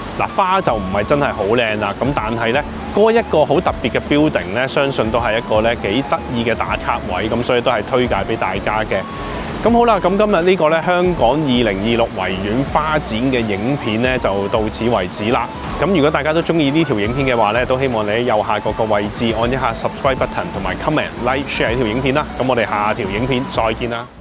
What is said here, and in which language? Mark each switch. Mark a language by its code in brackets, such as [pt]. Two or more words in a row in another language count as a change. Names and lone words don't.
[yue] 嗱，花就唔係真係好靚啦，咁但係咧嗰一個好特別嘅 building咧，相信都係一個咧幾得意嘅打卡位，咁所以都係推介俾大家嘅。咁好啦，咁今日呢個咧香港2026維園花展嘅影片咧就到此為止啦。咁如果大家都中意呢條影片嘅話咧，都希望你喺右下角個位置按一下 [en] subscribe button [yue] 同埋 comment、like、share 呢條影片啦。咁我哋下條影片再見啦。